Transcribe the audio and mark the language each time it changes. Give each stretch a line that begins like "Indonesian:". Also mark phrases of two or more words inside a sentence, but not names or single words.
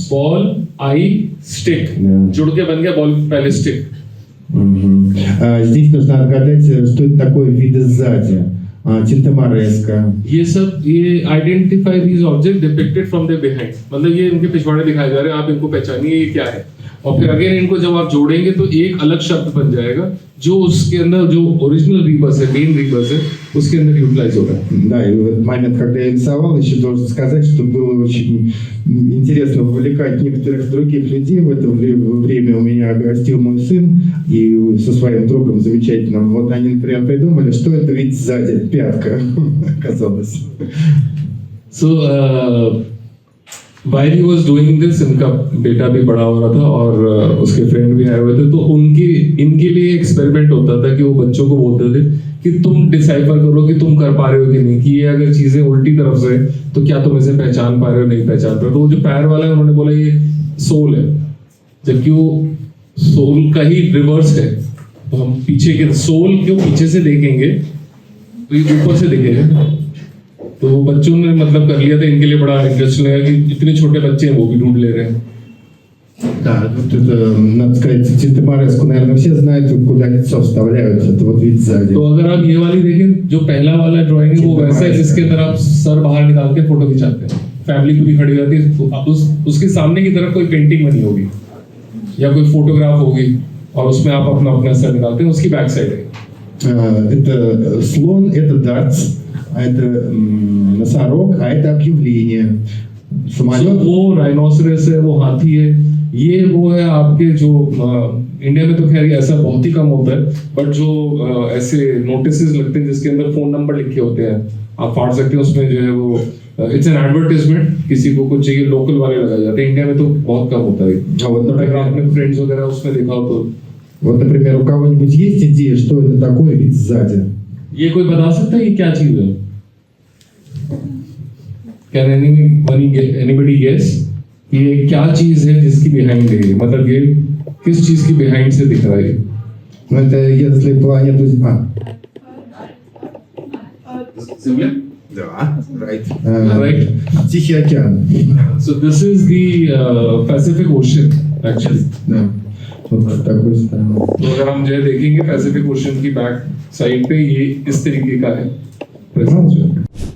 English: Ball, eye, stick,
Hindi: जुड़ के बन गया बॉल पहले स्टिक।
Russian: Здесь нужно отгадать, что это такое виды сзади. Tintamaraska.
Hindi: ये सब ये
English: identify these object depicted from their behind,
Hindi: मतलब ये इनके पिछवाड़े दिखाए जा रहे हैं, आप इनको पहचानिए ये क्या है, और फिर अगेन इनको जब आप जोड़ेंगे तो एक अलग शब्द बन जाएगा जो उसके अंदर जो
English: original rebus
Hindi: है,
English: main rebus
Hindi: है, उसके अंदर यूटिलाइज हो रहा है।
Russian: Да, и в этот момент, когда я рисовал, еще должен сказать, что было очень интересно вовлекать некоторых других людей. В это время у меня гостил мой сын и со своим другом замечательным. Вот они, например, придумали, что это ведь сзади пятка оказалась.
English: So while he was doing this,
Hindi: इनका बेटा भी बड़ा हो रहा था और उसके फ्रेंड भी आए हुए थे, तो इनके लिए एक्सपेरिमेंट होता था कि वो बच्चों को बोलते थे कि तुम डिसाइफर करो कि तुम कर पा रहे हो कि नहीं, कि ये अगर चीजें उल्टी तरफ से तो क्या तुम इसे पहचान पा रहे हो, नहीं पहचान पा रहे हो। तो वो जो पैर वाला है उन्होंने बोला ये सोल है, जबकि वो सोल का ही रिवर्स है। तो हम पीछे के सोल को पीछे से देखेंगे तो ये ऊपर से दिखेगा। तो बच्चों ने मतलब कर लिया था, इनके लिए बड़ा इंटरेस्ट लगा कि इतने छोटे बच्चे हैं वो भी ढूंढ ले रहे हैं।
Russian: Да, вот это, надо сказать, Tintamaraska, наверное, все знают, куда лицо вставляют, это вот вид сзади.
Hindi: तो अगर आप ये वाली देखें, जो पहला वाला ड्राइंग है वो वैसा है जिसके अंदर आप सर बाहर निकाल के फोटो खिंचाते हैं, फैमिली पूरी खड़ी रहती है, तो उसके सामने की तरफ कोई पेंटिंग बनी होगी या कोई फोटोग्राफ होगी, और उसमें आप अपना अपना सर निकालते हैं, उसकी
English: back side
Hindi: है।
Russian: Это слон, это дартс, а это носорог, а это объявление.
English: So,
Russian: Самолет.
Hindi: वो राइनोसरस है, वो हाथी है, ये वो है आपके जो इंडिया में तो खैर ऐसा बहुत ही कम होता है, बट जो ऐसे नोटिस लगते हैं जिसके अंदर फोन नंबर लिखे होते हैं, आप फाड़ सकते हैं उसमें जो है वो
English: it's an advertisement,
Hindi: किसी को कुछ चाहिए लोकल वाले लगाए जाते हैं, इंडिया में तो बहुत कम होता है।
Russian: А вот,
Hindi: अगर
Russian: например,
Hindi: आपने फ्रेंड्स वगैरह उसमें देखा हो तो
Russian: вот, например, у кого-нибудь есть идея, что это такое вид сзади?
Hindi: ये कोई बता सकता है ये क्या चीज है?
English: Can anybody guess?
Hindi: ये क्या चीज है जिसकी बिहाइंड है, मतलब ये किस चीज की बिहाइंड से दिख रहा है?
Russian: Ну, это если планету... Земля? Да,
English: right. Right.
Russian: Тихий океан.
English: So this is the Pacific Ocean actually.
Russian: Да. Вот с такой стороны.
Hindi: तो अगर हम जो है देखेंगे पैसिफिक ओशन की
English: back side
Hindi: पे ये इस तरीके का है presence जो है।